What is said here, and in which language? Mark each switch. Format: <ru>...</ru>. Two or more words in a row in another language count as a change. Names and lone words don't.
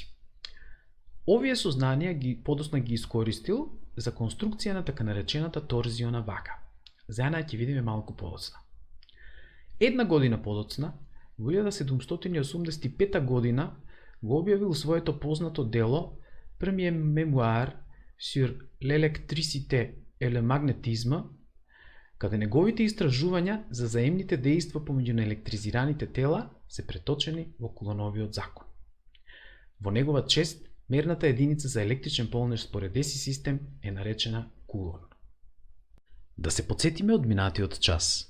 <mk>Овие сознанија подоцна ги искористил за конструкција на така наречената торзиона вага. За една ќе видиме малку подоцна. Една година подоцна, во 1785 година, го објавил своето познато дело Premier Memoir sur l'électricité et le magnétisme, каде неговите истражувања за заемните дејства помеѓу наелектризираните тела се преточени во Кулоновиот закон. Во негова чест, мерната единица за електричен полнеж според ДЕСИ систем е наречена кулон. Да се подсетиме од минатиот час.</mk>